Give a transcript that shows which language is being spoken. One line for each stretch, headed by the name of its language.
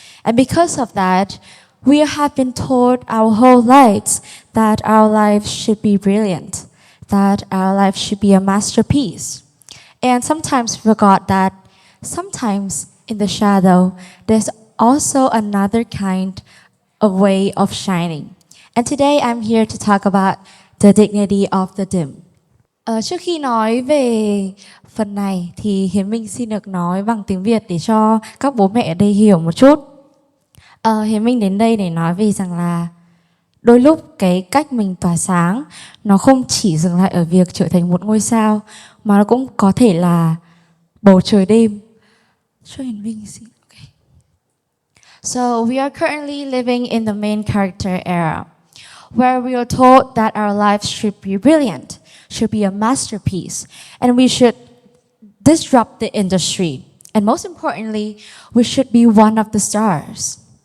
English: And because of that, we have been taught our whole lives that our lives should be brilliant, that our life should be a masterpiece. And sometimes forgot that sometimes in the shadow, there's also another kind of way of shining. And today I'm here to talk about the dignity of the dim.
Vietnamese: Trước khi nói về phần này thì Hiến Minh xin được nói bằng tiếng Việt để cho các bố mẹ ở đây hiểu một chút. Hiến Minh đến đây để nói về rằng là đôi lúc cái cách mình tỏa sáng nó không chỉ dừng lại ở việc trở thành một ngôi sao mà nó cũng có thể là bầu trời đêm. Cho Hiến Minh xin. Okay.
English: So we are currently living in the main character era, where we are told that our lives should be brilliant, should be a masterpiece, and we should disrupt the industry. And most importantly, we should be one of the stars.